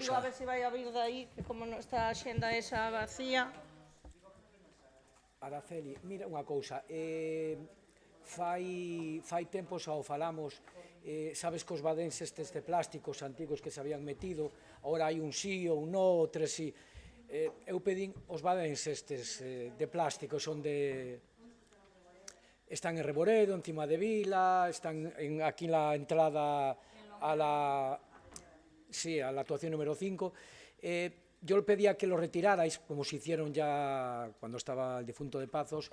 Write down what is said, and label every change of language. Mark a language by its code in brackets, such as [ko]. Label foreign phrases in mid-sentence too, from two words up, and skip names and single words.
[gl] Digo, a ver se vai a vir de aí, que como non está a xenda esa vacía... Araceli, mira unha cousa. Fai tempo xa o falamos, sabes que os badenses de plásticos antigos que se habían metido, agora hai un sí ou un no, ou tres sí. Eu pedín os badenses de plástico, son de... [es] Están en Reboredo, encima de Vila, están aquí en la entrada a la actuación número 5. Yo le pedía que lo retirarais, como se hicieron ya cuando estaba el difunto de Pazos.